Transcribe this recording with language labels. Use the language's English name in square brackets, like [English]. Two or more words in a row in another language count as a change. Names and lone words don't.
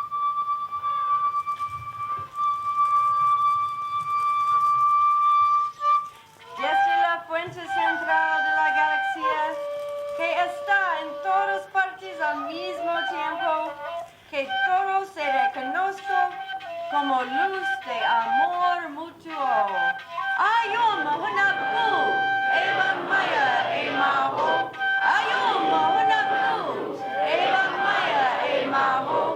[Spanish] Desde la fuente central de la galaxia, que está en todas partes al mismo tiempo, que todo se reconozca como luz de amor mutuo. Ayum Hunapu, Eva Maya, Emaho. Ayum Hunapu, Eva Maya, Emaho.